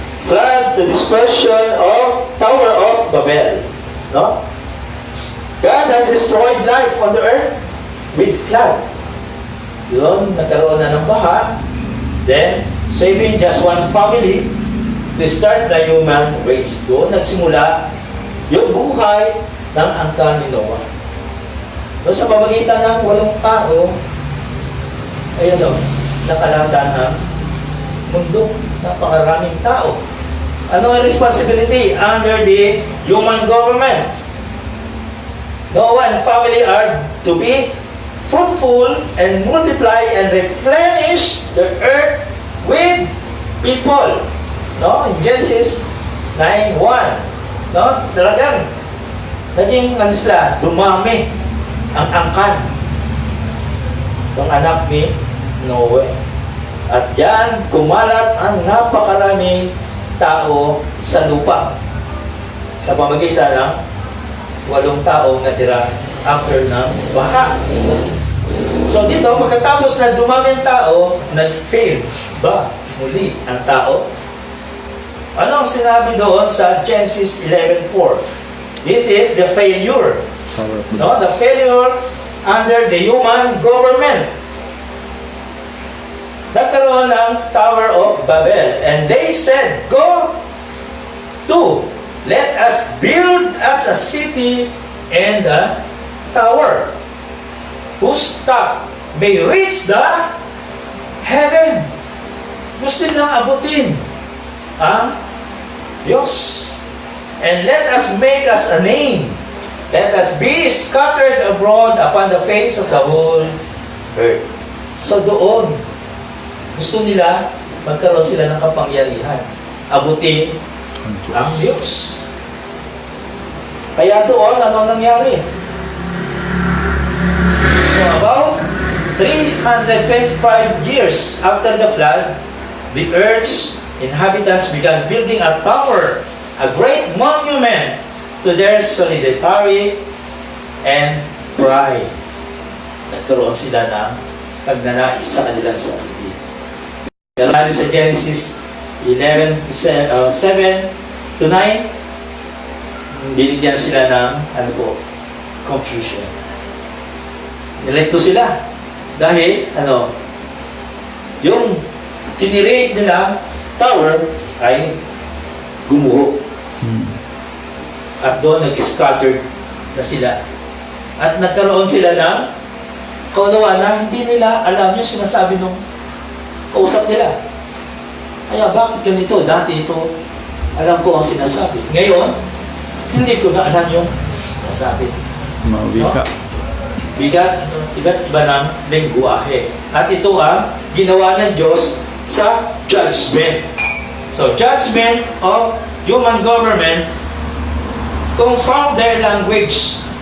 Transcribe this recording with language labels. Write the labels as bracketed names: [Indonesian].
[English] flood to destruction of Tower of Babel. No? God has destroyed life on the earth with flood. [Filipino] Yun, nagkaroon na ng baha. [English] Then, saving just one family to start the human race. [Filipino] Doon nagsimula yung buhay ng angkan ni Noah. So, sa pamagitan ng 8 tao, ayun o, nakalanda ng mundo, napakaraming tao. Ano ang [English] responsibility under the human government? Noah and family are to be fruitful and multiply and replenish the earth with people. No? In Genesis 9:1. No? [Filipino] Talagang naging sila, dumami ang angkan ng anak ni Noe. At diyan kumalat ang napakaraming tao sa lupa sa pamagitan ng 8 taong natira after ng baha. So dito, pagkatapos na dumami ang tao, nag-fail ba muli ang tao? Ano ang sinabi doon sa Genesis 11:4? [English] This is the failure. No, the failure under the human government. [Filipino] Nagkaroon ng [English] Tower of Babel. And they said, go to, let us build us a city and a tower whose top may reach the heaven. [Filipino] Gusto nilang abutin ang Diyos. [English] And let us make us a name. Let us be scattered abroad upon the face of the whole earth. [Filipino] So doon, gusto nila magkaroon sila ng kapangyarihan. Abutin ang Diyos. Kaya doon, ano nangyari? [English] So about 325 years after the flood, the earth's inhabitants began building a tower, a great monument to their solidarity and pride. [Filipino] Nagkaroon sila ng pagnanais sa kanilang sarili. Pero sa Genesis 11 to 7 to 9, binigyan sila ng confusion. Nilito sila dahil yung tinirate nila tower ay gumuho. At doon nag-scattered na sila. At nagkaroon sila ng kaunawaan na hindi nila alam yung sinasabi nung kausap nila. Kaya bakit ganito? Dati ito, alam ko ang sinasabi. Ngayon, hindi ko na alam yung sinasabi. Mawika. Iba't iba ng lengguwahe. At ito ang ginawa ng Diyos sa judgment. [English] So, judgment of human government, confound their language.